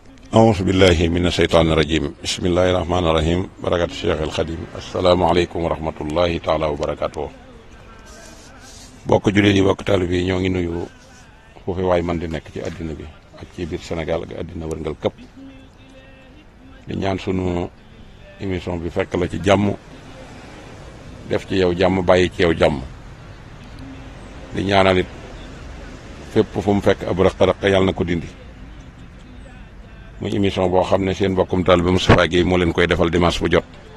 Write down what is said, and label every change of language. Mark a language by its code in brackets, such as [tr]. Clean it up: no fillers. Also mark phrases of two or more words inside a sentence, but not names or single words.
[ar] أعوذ بالله من الشيطان الرجيم بسم الله الرحمن الرحيم بركة الشيخ الخديم السلام عليكم ورحمة الله تعالى وبركاته [wo] bokk jullit yi bokk taalibe yi ñoo ngi nuyu foofu waay man di nekk ci àddina bi ak ci biir Sénégal ak àddina wërngal këpp di ñaan sunu émission bi fekk la ci jàmm def ci yow jàmm bàyyi ci yow jàmm di ñaanalit fépp fu mu fekk ab rëq-rëq yàlla na ko dindi muy émission boo xam ne seen mbokkum taalibe Moustapha Guèye moo leen koy defal dimanche bu jot